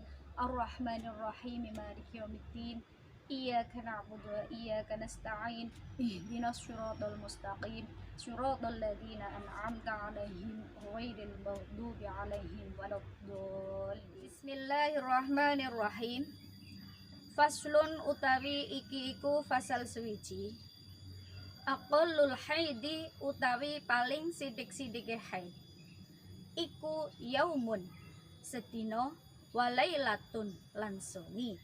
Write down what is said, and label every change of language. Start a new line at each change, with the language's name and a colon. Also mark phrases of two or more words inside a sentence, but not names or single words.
Arabic: الرحمن الرحيم. مالك يوم الدين. إياك نعبد وإياك نستعين. اهدنا الصراط المستقيم. صراط الذين أنعمت عليهم غير المغضوب عليهم ولا الضالين. بسم الله الرحمن الرحيم.
Javanese: Faslun utawi iki iku fasal suwiji.
Arabic: أقل الحيض
Javanese: utawi paling sidik-sidike haid iku yaumun sedina walailatun lan soni.